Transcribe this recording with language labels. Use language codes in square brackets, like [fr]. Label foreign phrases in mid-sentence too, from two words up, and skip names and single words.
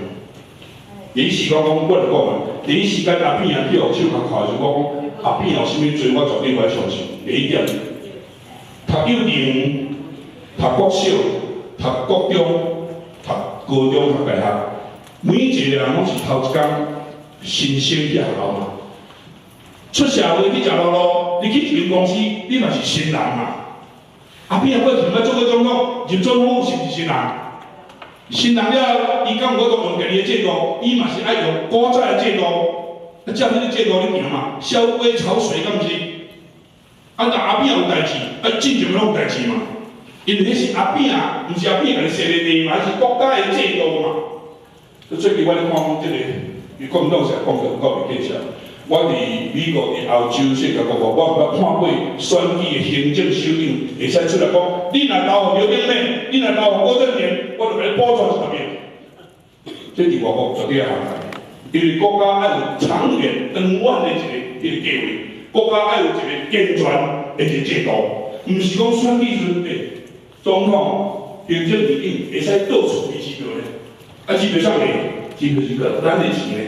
[nan] 临时我讲，我就讲啊，临时间阿扁啊去互手甲靠的时候，我讲阿扁有啥物罪，我绝对袂相信。第一点，读幼稚园、读国小、读国中、读高中、读大学，每一个人拢是头一工新生去学校嘛。出社会去食路路，你去一间公司，你嘛是新人嘛。阿扁啊，过去要做过总统，入总统是毋是新人？新人了，伊敢有法度用家己的制度，伊嘛是爱用古早的制度，照迄个制度去行嘛，烧锅炒水，敢毋是？但阿扁有代志，正常拢有代志嘛。因为迄是阿扁啊，毋是阿扁家己设立的嘛，是国家的制度嘛。最近我咧看即个，国民党是讲国民建设。我伫美国、伫欧洲世界各国，我捌看过选举的行政首长会使出来讲，你若投刘炳美，你若投郭正年，我就甲你补助100遍。这伫外国绝对要行来，因为国家爱有长远长远的一个计划，国家爱有一个健全的一个制度，毋是讲选举时总统、行政院长会使到处开支票咧，支票上面，支票是个咱的钱咧。